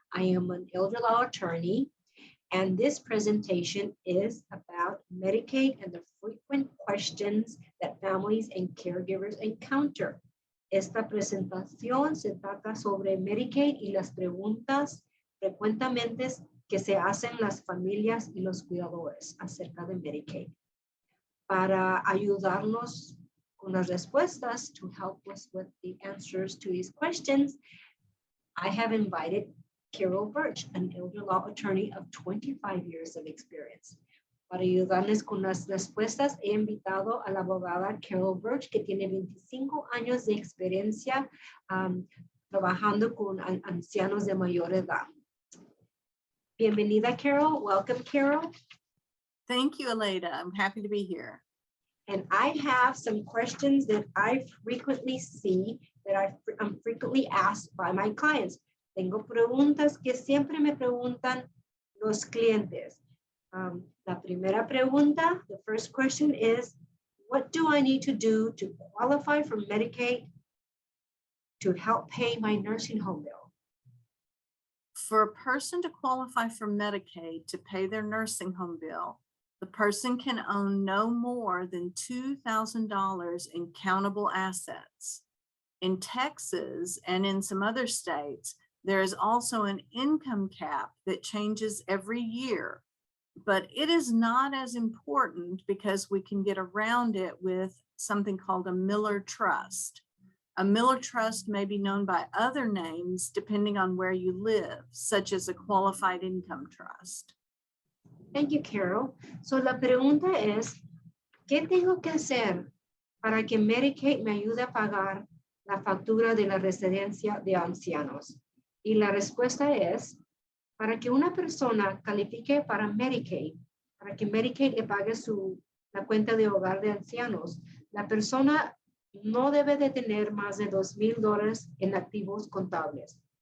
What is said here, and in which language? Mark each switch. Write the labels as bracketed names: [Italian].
[English] I am an elder law attorney, and this presentation is about Medicaid and the frequent questions that families and caregivers encounter. [Spanish] Esta presentación se trata sobre Medicaid y las preguntas frecuentemente que se hacen las familias y los cuidadores acerca de Medicaid. Para ayudarnos con las respuestas, [English] to help us with the answers to these questions, I have invited Carol Bertsch, an elder law attorney of 25 years of experience. [Spanish] Para ayudarles con las respuestas, he invitado a la abogada Carol Bertsch, que tiene 25 años de experiencia trabajando con ancianos de mayor edad. Bienvenida, Carol. [English] Welcome, Carol. Thank you, Aleida. I'm happy to be here. And I have some questions that I frequently see, that I'm frequently asked by my clients. [Spanish] Tengo preguntas que siempre me preguntan los clientes. La primera pregunta, [English] the first question is, what do I need to do to qualify for Medicaid to help pay my nursing home bill? For a person to qualify for Medicaid to pay their nursing home bill, the person can own no more than $2,000 in countable assets. In Texas and in some other states, there is also an income cap that changes every year, but it is not as important because we can get around it with something called a Miller Trust. A Miller Trust may be known by other names depending on where you live, such as a qualified income trust. Thank you, Carol. [Spanish] So la pregunta es, ¿qué tengo que hacer para que Medicaid me ayude a pagar la factura de la residencia de ancianos? Y la respuesta es, para que una persona califique para Medicaid, para que Medicaid le pague la cuenta de hogar de ancianos, la persona no debe de tener más de $2,000 en activos contables.